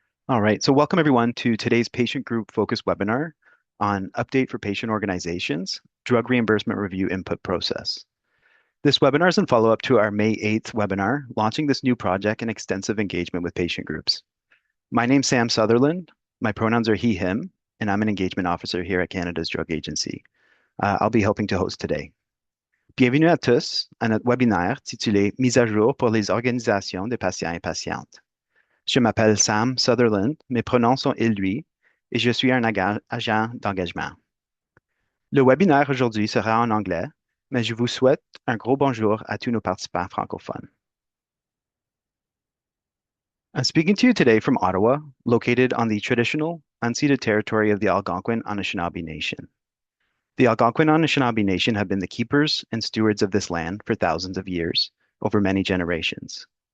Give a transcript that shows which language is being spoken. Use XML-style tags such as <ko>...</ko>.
<en>All right, so welcome everyone to today's patient group focused webinar on update for patient organizations, drug reimbursement review input process. This webinar is in follow-up to our May 8th webinar, launching this new project and extensive engagement with patient groups. My name's Sam Sutherland. My pronouns are he, him, and I'm an engagement officer here at Canada's Drug Agency. I'll be helping to host today.</en> <fr>Bienvenue à tous à notre webinaire titulé Mise à jour pour les organisations de patients et patientes. Je m'appelle Sam Sutherland, mes pronoms sont il, lui, et je suis un agent d'engagement. Le webinaire aujourd'hui sera en anglais, mais je vous souhaite un gros bonjour à tous nos participants francophones.</fr> <en>I'm speaking to you today from Ottawa, located on the traditional, unceded territory of the Algonquin Anishinaabe Nation. The Algonquin Anishinaabe Nation have been the keepers and stewards of this land for thousands of years, over many generations.</en>